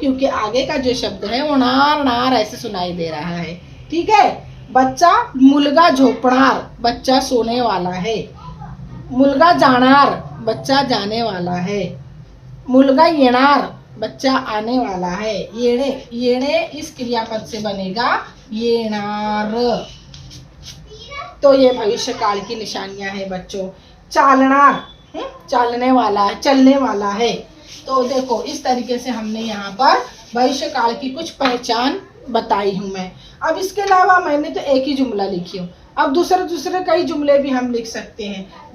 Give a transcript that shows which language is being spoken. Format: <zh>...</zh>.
<hi>क्योंकि आगे का जो शब्द है वो नार नार ऐसे सुनाई दे रहा है। ठीक है। बच्चा</hi> <mr>मुलगा झोपनार,</mr> <hi>बच्चा सोने वाला है।</hi> <mr>मुलगा जानार,</mr> <hi>बच्चा जाने वाला है।</hi> <mr>मुलगा येणार,</mr> <hi>बच्चा आने वाला है। येणे, येणे इस क्रियापद से बनेगा येणार। तो ये भविष्य काल की निशानियां हैं बच्चों। चालनार, चलने वाला है, चलने वाला है। तो देखो इस तरीके से हमने यहाँ पर भविष्य काल की कुछ पहचान बताई हूँ मैं। अब इसके अलावा मैंने तो एक ही जुमला लिखी हूँ। अब दूसरे कई जुमले भी हम लिख सकते हैं।</hi>